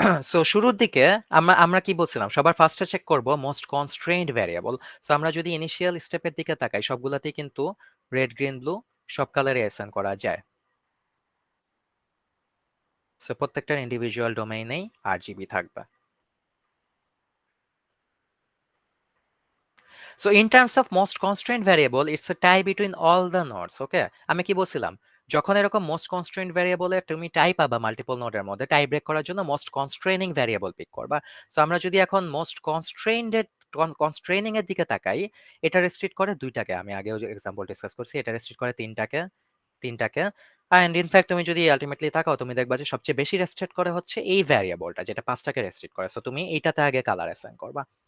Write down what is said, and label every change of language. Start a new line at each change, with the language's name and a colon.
Bangla: So শুরুর দিকে আমরা আমরা কি বলছিলাম, সবার ফার্স্টে চেক করব মোস্ট কনস্ট্রেন্ট ভ্যারিয়েবল। সো আমরা যদি ইনিশিয়াল স্টেপের দিকে তাকাই, সবগুলাতেই কিন্তু রেড গ্রিন ব্লু সব কালারে অ্যাসাইন করা যায়। সো প্রত্যেকটার ইন্ডিভিজুয়াল ডোমেইনেই RGB থাকবে।
English: So in terms of most constraint variable, it's a tie between all the nodes.
Bangla: Okay, আমি কি বলছিলাম, যখন এরকম মোস্ট কনস্ট্রেন্ট ভ্যারিয়েবলে তুমি টাই পাবা মাল্টিপল নোডের মধ্যে, টাই ব্রেক করার জন্য মোস্ট কনস্ট্রেনিং ভ্যারিয়েবল পিক করবা। সো আমরা যদি এখন মোস্ট কনস্ট্রেনিং এর দিকে তাকাই, এটা রেস্ট্রিক্ট করে দুইটাকে। আমি আগেও যে এক্সাম্পল ডিসকাস করছি, এটা রেস্ট্রিক্ট করে তিনটাকে। অ্যান্ড ইনফ্যাক্ট তুমি যদি আলটিমেটলি তাকাও, তুমি দেখবা যে সবচেয়ে বেশি রেস্ট্রিক্ট করে হচ্ছে এই ভ্যারিয়েবলটা, যেটা পাঁচটাকে রেস্ট্রিক্ট করে। সো তুমি এইটাতে আগে কালার অ্যাসাইন করবা।